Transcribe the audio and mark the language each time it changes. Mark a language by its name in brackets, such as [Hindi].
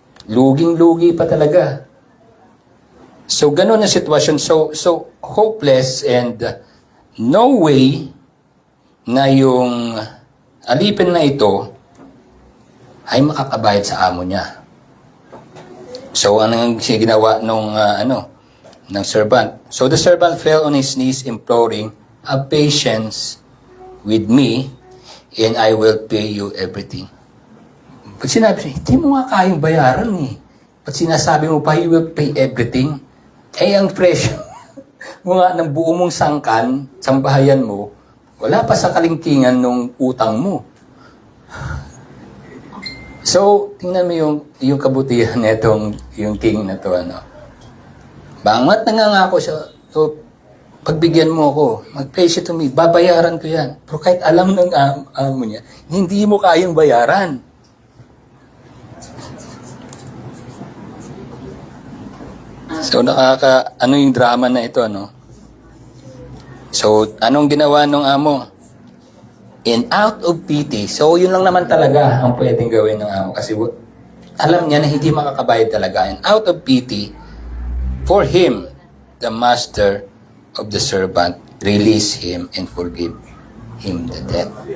[Filipino] Luging-lugi pa talaga. So, ganun ang sitwasyon. [English] So hopeless and no way [Filipino] na yung alipin na ito ay makakabayad sa amo niya. So, anong ginawa ng servant? [English] So, the servant fell on his knees imploring, "Have patience with me and I will pay you everything." [Filipino] Pag sinabi niya, hindi mo nga kayang bayaran eh. Pag sinasabi mo pa, [English] "You will pay everything." [Filipino] Eh, ang presyo mo nga ng buo mong sangkan, sambahayan mo, wala pa sa kalingkingan ng utang mo. So, tingnan mo yung kabutihan nitong yung king na to, ano. Bangat nangangako siya, so, pagbigyan mo ako, mag-pay siya to me, babayaran ko yan. Pero kahit alam ng amo niya, hindi mo kayang bayaran. So, ano yung drama na ito, ano? So, anong ginawa ng amo? [English] And out of pity, [Filipino] so yun lang naman talaga ang pwedeng gawin ng amo. Kasi alam niya na hindi makakabayad talaga. [English] And out of pity, for him, the master of the servant release him and forgive him the debt.